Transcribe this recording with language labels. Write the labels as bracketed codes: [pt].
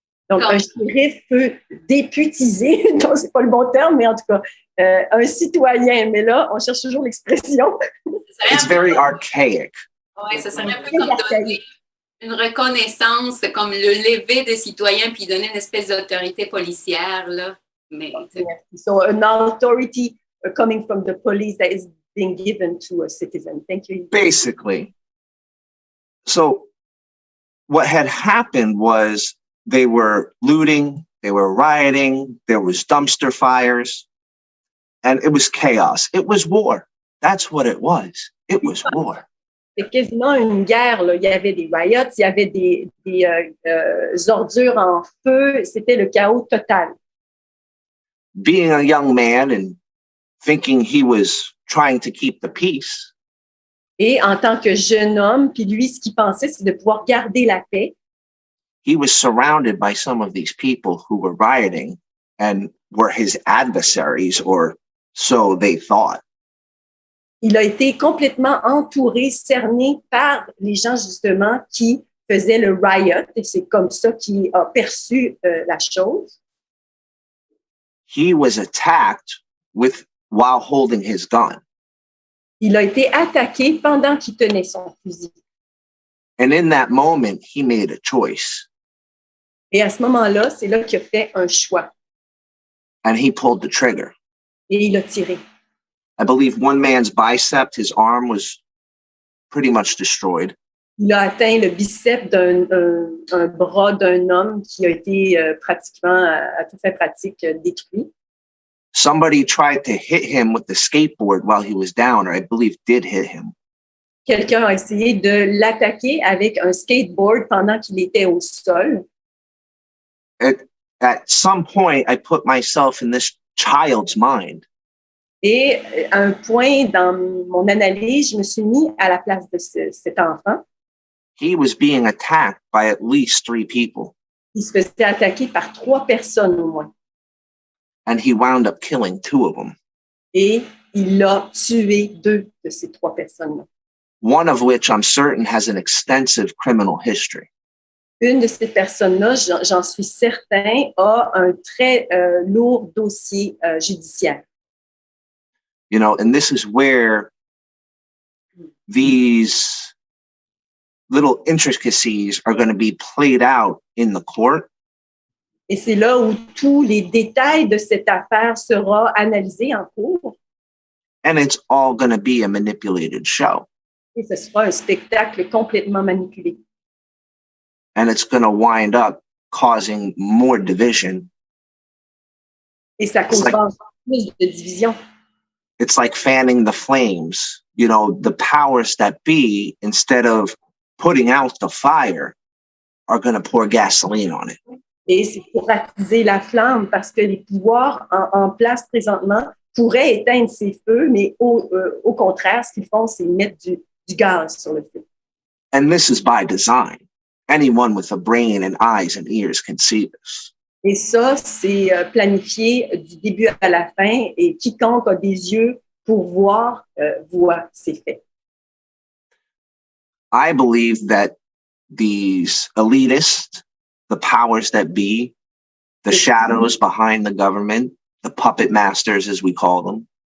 [fr] Donc, un shérif peut députiser, non, c'est pas le bon terme, mais en tout cas, un citoyen. Mais là, on cherche toujours l'expression. [en] It's very archaic. [fr] Oui, ça serait un peu comme donner une reconnaissance, comme le lever des citoyens, puis donner une espèce d'autorité policière, là. Mais, [en] so, an authority coming from the police that is being given to a citizen. Thank you. Basically. So what had happened was they were looting, they were rioting, there was dumpster fires, and it was chaos. It was war. That's what it was. It was war. [fr] C'est quasiment une guerre, là. Il y avait des riots, il y avait des ordures en feu. C'était le chaos total. [en] Being a young man and thinking he was trying to keep the peace. [fr] Et en tant que jeune homme, puis lui, ce qu'il pensait, c'est de pouvoir garder la paix. [en] He was surrounded by some of these people who were rioting and were his adversaries, or so they thought. [fr] Il a été complètement entouré, cerné par les gens justement qui faisaient le riot, et c'est comme ça qu'il a perçu la chose. [en] He was attacked while holding his gun. [fr] Il a été attaqué pendant qu'il tenait son fusil. [en] And in that moment, he made a choice. [fr] Et à ce moment-là, c'est là qu'il a fait un choix. [en] And he pulled the trigger. [fr] Et il a tiré. [en] I believe one man's bicep, his arm, was pretty much destroyed. [fr] Il a atteint le biceps d'un bras d'un homme qui a été pratiquement, à toute fin pratique, détruit. [en] Somebody tried to hit him with the skateboard while he was down, or I believe did hit him. [fr] Quelqu'un a essayé de l'attaquer avec un skateboard pendant qu'il était au sol. [en] At some point, I put myself in this child's mind. [fr] Et à un point dans mon analyse, je me suis mis à la place de cet enfant. [en] He was being attacked by at least 3 people. [fr] Il se faisait attaquer par 3 personnes au moins. [en] And he wound up killing 2 of them. [fr] Et il a tué 2 de ces 3 personnes-là. [en] One of which I'm certain has an extensive criminal history. [fr] Une de ces personnes-là, j'en suis certain, a un très lourd dossier judiciaire. [en] You know, and this is where these little intricacies are going to be played out in the court. [fr] Et c'est là où tous les détails de cette affaire seront analysés en cours. [en] And it's all going to be a manipulated show. [fr] Et ce sera un spectacle complètement manipulé. [en] And it's going to wind up causing more division. [fr] Et ça causera plus de division. [en] It's like fanning the flames. You know, the powers that be, instead of putting out the fire, are going to pour gasoline on it. [fr] Et c'est pour attiser la flamme parce que les pouvoirs en place présentement pourraient éteindre ces feux, mais au contraire, ce qu'ils font, c'est mettre du gaz sur le feu. [en] And this is by design. Anyone with a brain and eyes and ears can see this. [fr] Et ça, c'est planifié du début à la fin et quiconque a des yeux pour voir, voit ces faits. [en] I believe that these elitists, the powers that be, the shadows behind the government, the puppet masters as we call them,